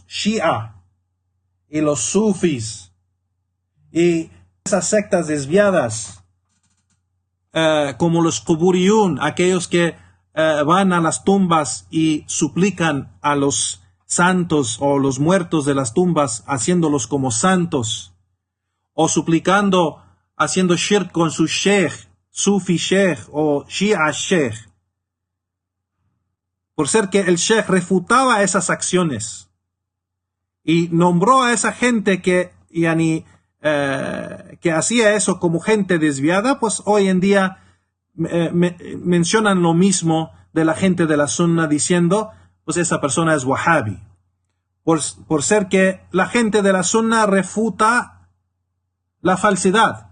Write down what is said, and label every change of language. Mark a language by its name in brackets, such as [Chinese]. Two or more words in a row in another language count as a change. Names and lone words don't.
[Spanish] Shia y los Sufis y esas sectas desviadas como los Quburiyun, aquellos que van a las tumbas y suplican a los santos o los muertos de las tumbas, haciéndolos como santos, o suplicando, haciendo shirk con su sheikh, sufi sheikh o shia sheikh. Por ser que el sheikh refutaba esas acciones y nombró a esa gente que hacía eso como gente desviada, pues hoy en día mencionan lo mismo de la gente de la Sunnah, diciendo pues esa persona es Wahhabi, por ser que la gente de la Sunnah refuta la falsedad.